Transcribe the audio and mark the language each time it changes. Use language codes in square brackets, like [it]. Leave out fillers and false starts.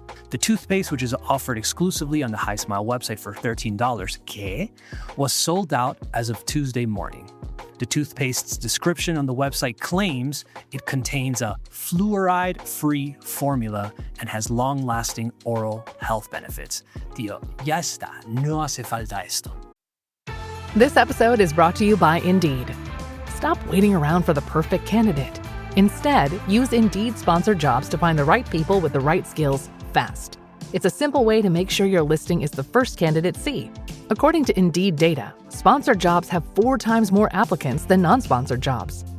[en] The toothpaste, which is offered exclusively on the Hi Smile website for $13, was sold out as of Tuesday morning. The toothpaste's description on the website claims it contains a fluoride-free formula and has long-lasting oral health benefits. [es] Tío, ya está, no hace falta esto. [en] This episode is brought to you by Indeed. Stop waiting around for the perfect candidate. Instead, use Indeed sponsored jobs to find the right people with the right skills fast. It's a simple way to make sure your listing is the first candidates see. According to Indeed data, sponsored jobs have 4 times more applicants than non-sponsored jobs.